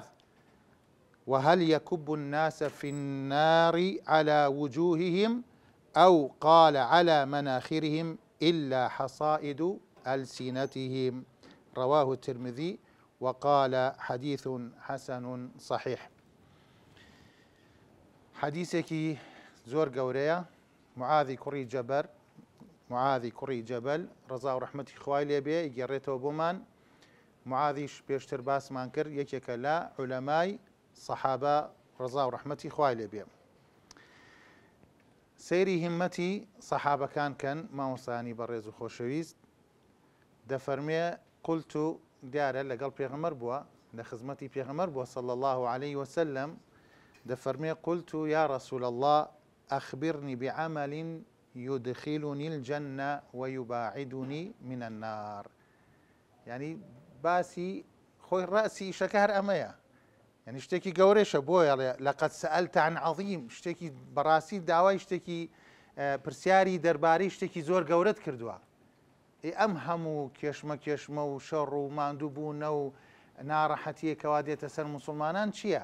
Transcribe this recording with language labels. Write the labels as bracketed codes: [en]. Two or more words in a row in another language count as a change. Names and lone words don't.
[ar] وهل يكب الناس في النار على وجوههم، أو قال على مناخرهم، إلا حصائد ألسنتهم؟ رواه الترمذي وقال: حديث حسن صحيح. [ckb] حديثك زۆر گەورەیە. معاذی کوڕی جەبەل ڕەزا و ڕەحمەتی خوای لێبێ ئیگەڕێتەوە بۆمان. معاذیش پێشتر باسمان کرد، یەکێکە لە عولەمای سەحابە ڕەزا و ڕەحمەتی خوای لێبێ. سەیری هیممەتی سەحابەکان کەن مامۆستانی بەڕێز و خۆشەویست. دەفەرمێ قلت و دیارە لەگەڵ پێغەمبەر بووە، لە خزمەتی پێغەمبەر بووە [ar] صلی الله عليه وسلم. دەفەرمێ قلت يا رسول الله أخبرني بعمل يدخلني الجنة ويباعدني من النار. [ckb] يعني باسی خۆی ڕاسی ئیشەکە هەر ئەمەیە، یعنی شتێکی گەورەشە بۆیە [ar] لەقەد سەئەلتە عن عەظیم، [ckb] شتێکی بەڕاستی داوای شتێکی پرسیاری دەربارەی شتێکی زۆر گەورەت کردووە. ئەم هەموو کێشمە و شەڕ و ماندووبوونە و ناڕەحەتیە کەوا دێتە سەر موسڵمانان چییە؟